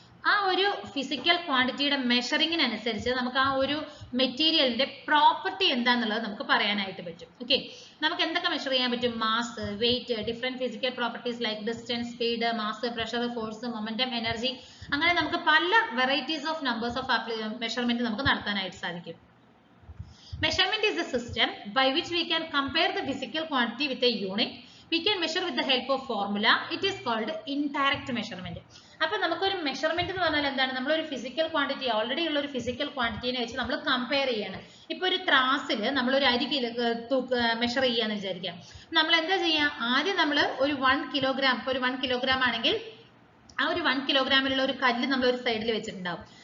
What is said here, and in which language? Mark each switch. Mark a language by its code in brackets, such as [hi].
[ml] ആ ഒരു ഫിസിക്കൽ ക്വാണ്ടിറ്റിയുടെ മെഷറിങ്ങിനനുസരിച്ച് നമുക്ക് ആ ഒരു മെറ്റീരിയലിന്റെ പ്രോപ്പർട്ടി എന്താന്നുള്ളത് നമുക്ക് പറയാനായിട്ട് പറ്റും. ഓക്കെ, നമുക്ക് എന്തൊക്കെ മെഷർ ചെയ്യാൻ പറ്റും? Mass, wait, different physical properties like distance, speed, mass, pressure, force, momentum, energy, അങ്ങനെ നമുക്ക് പല varieties of numbers of measurement നമുക്ക് നടത്താനായിട്ട് സാധിക്കും. [en] Measurement is a system by which we can compare the physical quantity with a unit. We can measure with the help of formula. It is called indirect measurement. [ml] അപ്പോൾ നമുക്കൊരു measurement എന്ന് പറഞ്ഞാൽ എന്താണ്? നമ്മളൊരു physical quantity, already ഉള്ള ഒരു physical ക്വാണ്ടിറ്റിനെ വെച്ച് നമ്മൾ കമ്പയർ ചെയ്യാണ്. ഇപ്പൊ ഒരു ത്രാസിൽ നമ്മളൊരു അരി മെഷർ ചെയ്യാന്ന് വിചാരിക്കാം. നമ്മൾ എന്താ ചെയ്യുക? ആദ്യം നമ്മൾ ഒരു 1 കിലോഗ്രാം, ഇപ്പൊ ഒരു 1 കിലോഗ്രാം ആണെങ്കിൽ ആ ഒരു 1 കിലോഗ്രാമിലുള്ള ഒരു കല്ല് നമ്മൾ ഒരു സൈഡിൽ വെച്ചിട്ടുണ്ടാവും.